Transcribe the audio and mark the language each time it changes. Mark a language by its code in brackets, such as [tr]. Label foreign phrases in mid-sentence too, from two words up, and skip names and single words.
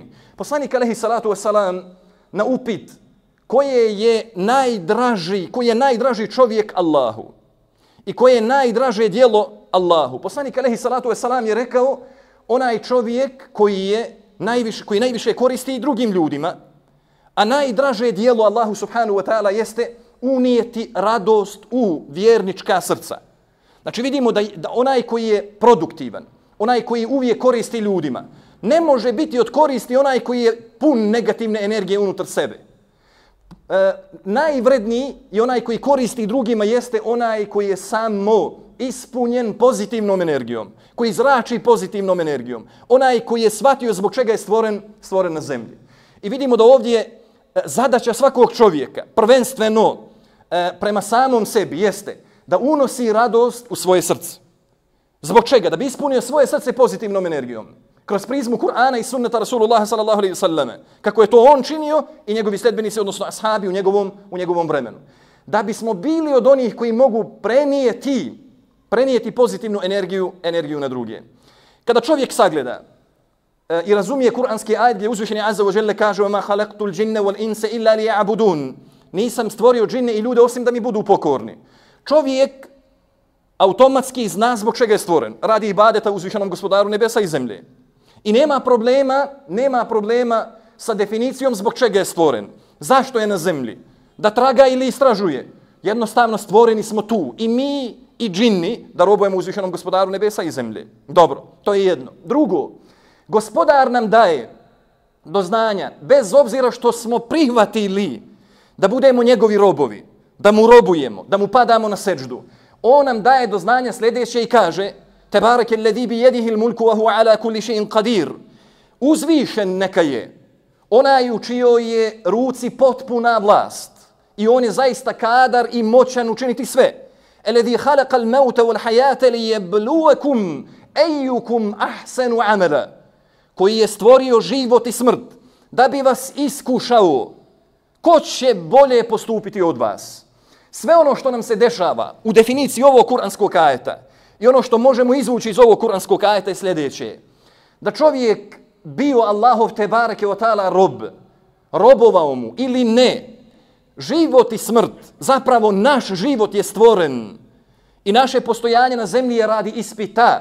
[bs] Poslanik [ar] عليه الصلاة والسلام [bs] na upit koji je najdraži čovjek Allahu i koje je najdraže djelo Allahu, poslanik [ar] عليه الصلاة والسلام [bs] je rekao onaj čovjek koji najviše koristi i drugim ljudima, a najdraže djelo Allahu [ar] سبحانه وتعالى [bs] jeste unijeti radost u vjernička srca. Znači vidimo da onaj koji je produktivan, onaj koji uvijek koristi ljudima, ne može biti od koristi onaj koji je pun negativne energije unutar sebe. Najvredniji i onaj koji koristi drugima jeste onaj koji je samo ispunjen pozitivnom energijom, koji zrači pozitivnom energijom, onaj koji je shvatio zbog čega je stvoren na zemlji. I vidimo da ovdje zadaća svakog čovjeka, prvenstveno prema samom sebi, jeste da unosi radost u svoje srce. Zbog čega? Da bi ispunio svoje srce pozitivnom energijom. Kroz prizmu Kur'ana i sunneta Rasulullah [ar] صلى الله عليه وسلم. [bs] Kako je to on činio i njegovi sledbenici, odnosno ashabi u njegovom vremenu. Da bismo bili od onih koji mogu prenijeti pozitivnu energiju na druge. Kada čovjek sagleda i razumije kuranski ajet gdje uzvišeni [ar] عز وجل [bs] kaže [ar] وَمَا خَلَقْتُ الْجِنَّ وَالْإِنْسَ إِلَّا لِيَعْبُدُونَ [bs] Nisam stvorio džinne i ljude osim da mi budu pokorni. Čovjek automatski zna zbog čega je stvoren. Radi ibadeta uzvišenom gospodaru nebesa i zemlje. I nema problema sa definicijom zbog čega je stvoren. Zašto je na zemlji? Da traga ili istražuje. Jednostavno stvoreni smo tu. I mi i džinni da robujemo uzvišenom gospodaru nebesa i zemlje. Dobro, to je jedno. Drugo, gospodar nam daje do znanja, bez obzira što smo prihvatili da budemo njegovi robovi, da mu robujemo, da mu padamo na seđdu. On nam daje do znanja sljedeće i kaže [ar] تبارك الذي بيده الملك وهو على كل شيء قدير. [bs] Uzvišen neka je onaj u čijoj je ruci potpuna vlast i on je zaista kadar i moćan učiniti sve. [ar] الذي خلق الموت والحياة ليبلوكم أيكم أحسن عملا. [bs] Koji je stvorio život i smrt da bi vas iskušao ko će bolje postupiti od vas. Sve ono što nam se dešava u definiciji ovog kuranskog ajeta i ono što možemo izvući iz ovog kuranskog ajeta je sljedeće. Da čovjek bio Allahov [ar] تبارك وتعالى [bs] robovao mu ili ne, život i smrt, zapravo naš život je stvoren i naše postojanje na zemlji je radi ispita.